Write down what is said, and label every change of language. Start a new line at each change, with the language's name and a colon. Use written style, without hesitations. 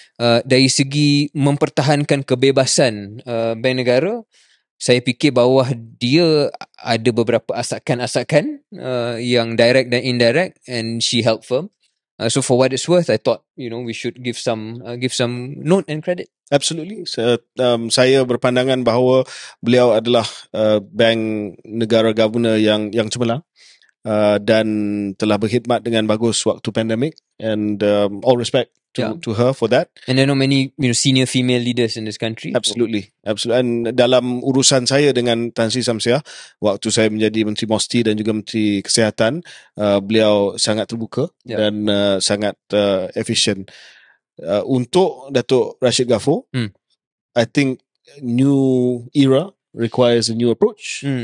Malay: Dari segi mempertahankan kebebasan bank negara, saya fikir bawah dia ada beberapa asakan-asakan yang direct dan indirect,
English: and she held firm. So for what it's worth, I thought we should give some note and credit. Absolutely.
Malay: Saya berpandangan bahawa beliau adalah bank negara governor yang cemerlang dan telah berkhidmat dengan bagus waktu pandemik,
English: and all respect to her for that. And there are not many senior female leaders in this country. Absolutely. And
Malay: dalam urusan saya dengan Tan Sri Samsiah, waktu saya menjadi Menteri MOSTI dan juga Menteri Kesihatan, beliau sangat terbuka dan sangat efisien.
English: Untuk Datuk Rashid Ghafur, I think new era requires a new approach.